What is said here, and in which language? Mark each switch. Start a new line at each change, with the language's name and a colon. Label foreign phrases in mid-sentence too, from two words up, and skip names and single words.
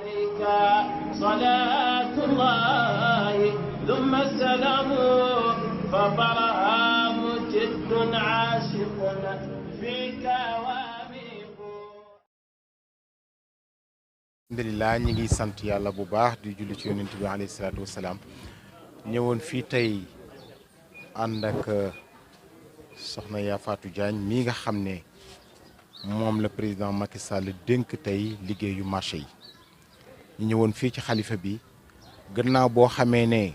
Arabic: عليك صلاة الله ثم السلام فطرها مجد عاشق فيك واميق.
Wolof: alhamdulilah ñi ngi sant yàlla bu baax di julli ci yonent bi
Arabic: عليه الصلاة والسلام
Wolof: ñëwoon fii tey ànd ak soxna Ya Fatou Diagne mii nga xam ne moom la président Macky Sall dénk tey liggéeyu marché yi ñu ñëwoon fii ci xalifa bi gannaaw boo xamee ne